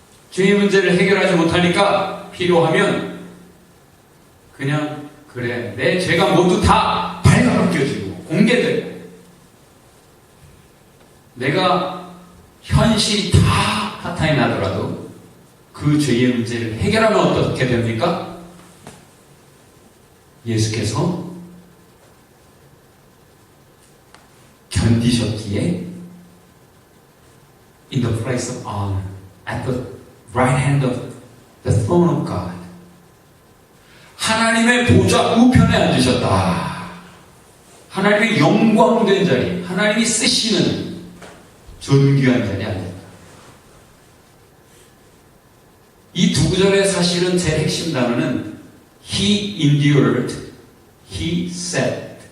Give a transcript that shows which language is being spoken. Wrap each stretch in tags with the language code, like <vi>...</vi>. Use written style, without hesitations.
<ko>죄의 문제를 해결하지 못하니까 필요하면 그냥 그래 내 죄가 모두 다 발가벗겨지고 공개되고 내가 현실이 다 파탄이 나더라도 그 죄의 문제를 해결하면 어떻게 됩니까? 예수께서 견디셨기에</ko> <en>in the place of honor, at the right hand of the throne of God.</en> <ko>하나님의 보좌 우편에 앉으셨다. 하나님의 영광된 자리, 하나님이 쓰시는 존귀한 자리에 앉았다. 이 두 구절의 사실은 제일 핵심 단어는</ko> <en>He endured, He sat.</en>